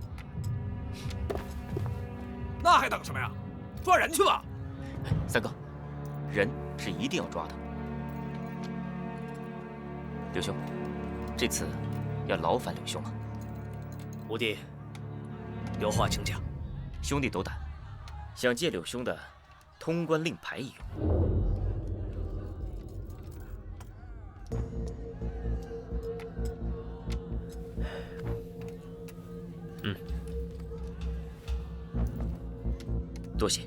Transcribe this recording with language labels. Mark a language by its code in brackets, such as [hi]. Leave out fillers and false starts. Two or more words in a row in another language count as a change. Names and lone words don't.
[zh] 那还等什么呀？抓人去吧！三哥，人是一定要抓的。柳兄，这次要劳烦柳兄了。五弟，有話請講。兄弟斗膽，想借柳兄的通關令牌一用。多謝。